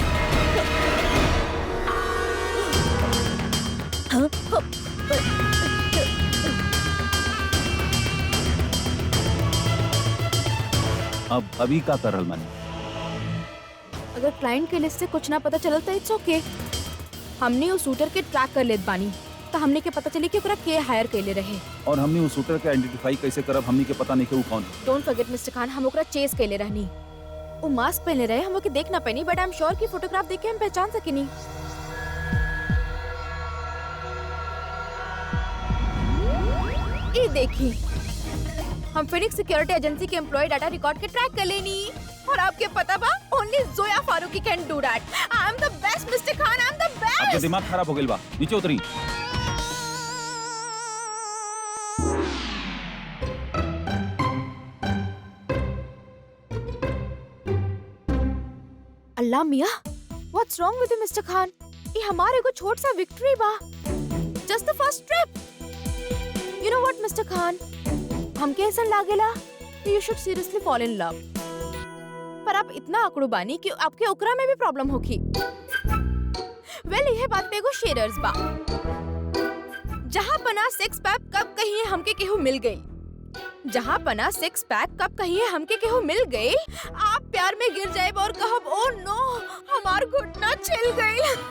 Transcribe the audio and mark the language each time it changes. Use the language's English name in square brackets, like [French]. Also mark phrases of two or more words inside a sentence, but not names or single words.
[Bhojpuri] अब अभी का कर रहल बानी? अगर क्लाइंट के लिस्ट से कुछ ना पता चलल तो [English] it's okay. [Bhojpuri] हमने उस शूटर के ट्रैक कर लेत बानी तो हमने के पता चली कि ओकरा के हायर कैले रहे। और हमने उस शूटर के आइडेंटिफाई कैसे करब? हमनी के पता नहीं कि वो कौन। [English] don't forget Mister Khan, [Bhojpuri] हम ओकरा चेस कैले रहनी। वो मास्क पहने रहे, हम ओके देख ना पैनी, [English] but I am sure [Bhojpuri] कि फोटोग्राफ देख के हम पहचान सकेनी। ये देखी, हम फिनिक्स सिक्योरिटी एजेंसी के [English] employee data record [Bhojpuri] के ट्रैक कर लेनी। और आपके पता बा, [English] only Zoya Farooqui can do that. I am the best Mister Khan, I am the best. [Bhojpuri] ये दिमाग खराब हो गइल बा, नीचे उतरी। अल्लाह मियाँ, [English] What's wrong with Mister Khan? [Bhojpuri] ये हमारे को छोट सा विक्ट्री बा, [English] just the first trip. you know what Mister Khan, [Bhojpuri] हमके ऐसा लागेला [English] you should seriously fall in love. [Bhojpuri] पर आप इतना अकड़ू बानी कि आपके ओकरा में भी प्रॉब्लम होगी। वेल यह बात पे एगो शेरर्स बा, जहाँ पना सिक्स पैक कब कहिए हमके केहू मिल गई, जहाँ पना सिक्स पैक कब कहिए हमके केहू मिल गई, आप प्यार में गिर जाए और कहब [English] oh no [Bhojpuri] हमार घुटना छिल गई।